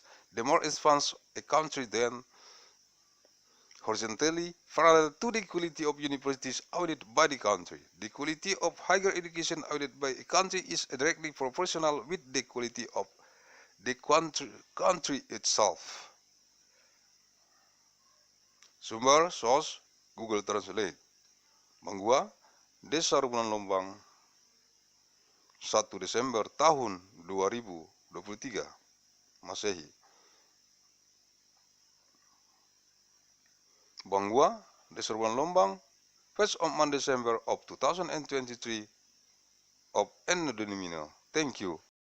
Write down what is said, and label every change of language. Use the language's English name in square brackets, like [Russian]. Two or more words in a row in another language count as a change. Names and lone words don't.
[English] The more advanced a country, then horizontally parallel to the quality of universities audited by the country. The quality of higher education audited by a country is directly proportional with the quality of the country itself. Sumber source Google Translate. [Indonesian] Banggua, Desa Roburan Lombang, 1 Desember tahun 2023. Masehi. Banggua, Desa Roburan Lombang, [English] 1st of December of 2023 of N. Thank you.